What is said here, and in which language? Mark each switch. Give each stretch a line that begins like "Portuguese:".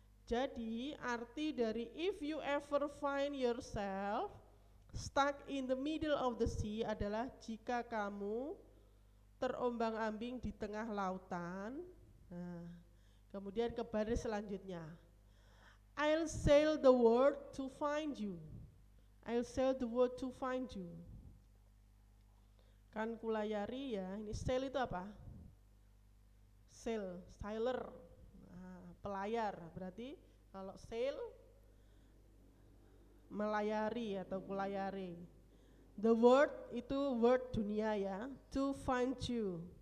Indonesian: Jadi arti dari
English: if you ever find yourself stuck in the middle of the sea
Indonesian: adalah jika kamu terombang-ambing di tengah lautan. Nah, kemudian ke baris selanjutnya.
English: I'll sail the world to find you. I'll sail the world to find you.
Indonesian: Kan kulayari ya, ini sail itu apa? Sailor, nah, pelayar. Berarti kalau sail melayari atau kulayari.
English: The world itu word
Indonesian: dunia ya,
English: to find you.